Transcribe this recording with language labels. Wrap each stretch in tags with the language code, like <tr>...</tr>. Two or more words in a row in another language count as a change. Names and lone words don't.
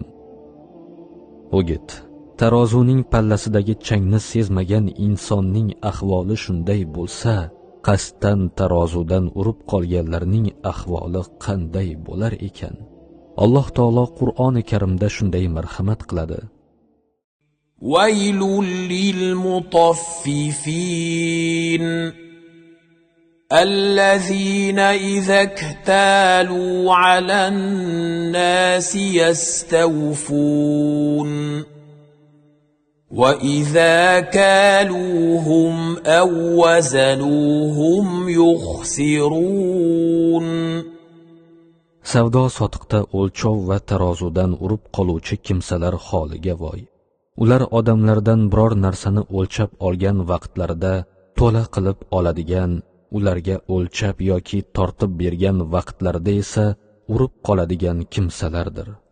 <uz>O'git, tarozuning pallasidagi changni sezmagan insonning ahvoli shunday bo'lsa, qasddan tarozudan urib qolganlarning ahvoli qanday bo'lar ekan? Alloh taolo Qur'oni Karimda shunday marhamat qiladi.</uz> <ar>وَيْلٌ لِلْمُطَفِّفِينَ الَّذِينَ إِذَا اكْتَالُوا عَلَى النَّاسِ يَسْتَوْفُونَ وَإِذَا كَالُوهُمْ أَوْ وَزَنُوهُمْ يُخْسِرُونَ.</ar> <uz>Savdo sotiqda o'lchov va tarozudan urib qoluvchi kimsalar holiga voy. Ular odamlardan biror narsani o'lchab olgan vaqtlarida to'la qilib oladigan, ularga o'lchab yoki tortib bergan vaqtlarida esa urib qoladigan kimsalardir.</uz>